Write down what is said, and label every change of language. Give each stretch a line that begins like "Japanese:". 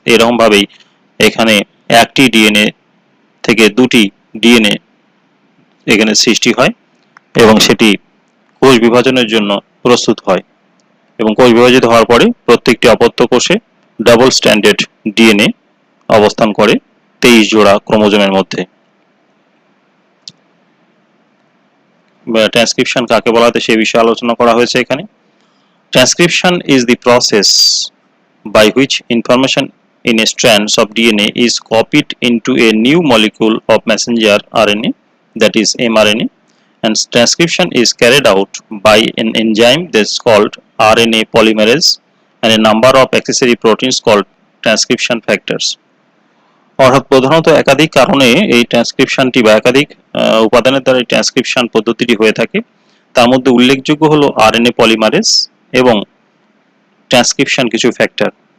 Bangla: এরকম ভাবেই এখানে একটি ডিএনএ থেকে দুটি ডিএনএ এখানে সৃষ্টি হয় এবং সেটি কোষ বিভাজনের জন্য প্রস্তুত হয় এবং কোষ বিভাজিত হওয়ার পরে প্রত্যেকটি অপত্য কোষে ডাবল স্ট্র্যান্ডেড ডিএনএ অবস্থান করে 23 জোড়া ক্রোমোজোমের মধ্যে। ট্রান্সক্রিপশন কাকে বলা হয় সেই বিষয়ে আলোচনা করা হয়েছে এখানে।
English: Transcription is the process by which information in a strands of DNA is copied into a new molecule of messenger RNA, that is mRNA, and transcription is carried out by an enzyme that's called RNA polymerase and a number of accessory proteins called transcription factors.
Bangla: অর্থাৎ প্রধানত একাধিক কারণে এই ট্রান্সক্রিপশনটি বা একাধিক উপাদানের দ্বারা এই ট্রান্সক্রিপশন পদ্ধতিটি হয়ে থাকে। তার মধ্যে উল্লেখযোগ্য হলো আরএনএ পলিমারেজ এবং ট্রান্সক্রিপশন কিছু ফ্যাক্টর।